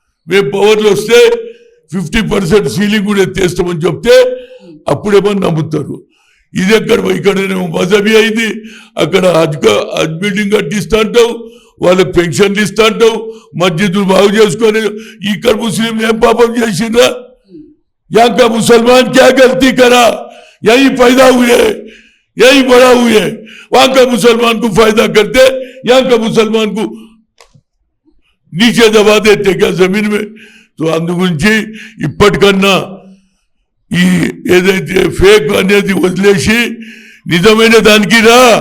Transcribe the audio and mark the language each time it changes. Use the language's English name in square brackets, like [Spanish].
[Telugu] మేము పవర్లో వస్తే 50% సీలింగ్ కూడా ఎత్తేస్తామని చెప్తే అప్పుడేమని నమ్ముతారు. ఇది ఎక్కడ ఇక్కడనేమో మజబీ అయింది, అక్కడ హజ్ బిల్డింగ్ కట్టిస్తా అంటావు, వాళ్ళకి పెన్షన్లు ఇస్తా అంటావు, మస్జిద్లు బాగు చేసుకొని. ఇక్కడ ముస్లిం ఏం పాపం చేసిండ్రా? [Hindi] यहाँ का मुसलमान क्या गलती करा? यही पैदा हुए, यही बड़ा हुए. वहां का मुसलमान को फायदा करते, यहाँ का मुसलमान को नीचे दबा देते क्या जमीन में? [Telugu] तो అందుగురించి ఇప్పటికన్నా ఈ ఏదైతే ఫేక్ అనేది వదిలేసి నిజమైన దానికి రా.